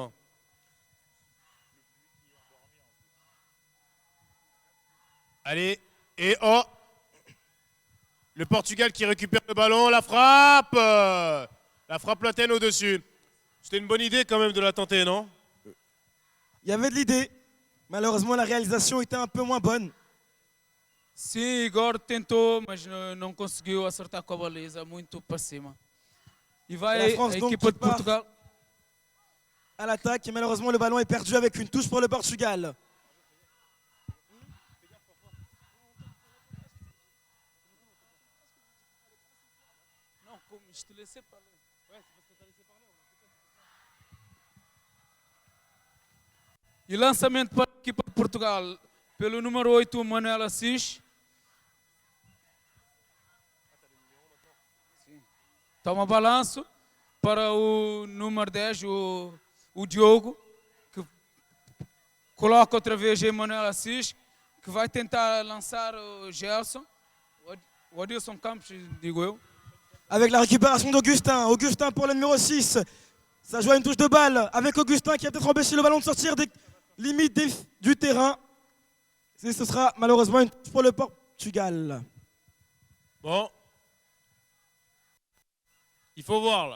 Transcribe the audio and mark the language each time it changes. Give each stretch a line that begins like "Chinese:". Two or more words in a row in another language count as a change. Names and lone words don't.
French: Hein. Allez, et oh! Le Portugal qui récupère le ballon, la frappe! La frappe lointaine au-dessus. C'était une bonne idée quand même de la tenter, non? Il y avait de l'idée. Malheureusement, la réalisation était un peu moins bonne.
Portuguese: Sim, Igor tentou, mas não conseguiu acertar com a baliza, muito para cima. E vai
French: La France,
Portuguese: a
French: donc,
Portuguese: equipa
French: qui
Portuguese: de Portugal.
French: À l'attaque, et malheureusement, le ballon est perdu avec une touche pour le Portugal.
Portuguese: Não, como
French: je te laissais parler.
Portuguese: E lançamento para a equipa de Portugal, pelo número 8, Manuel Assis. Toma balanço para o número 10, o Diogo, que coloca outra vez Manuel Assis, que vai tentar lançar o Gelson, o Adilson Campos, digo eu.
French: Avec la récupération d'Augustin. Augustin pour le numéro 6. Ça joue à une touche de balle avec Augustin qui a peut-être empêché le ballon de sortir des limites du terrain. Et ce sera malheureusement une touche pour le Portugal. Bon. Il faut voir là.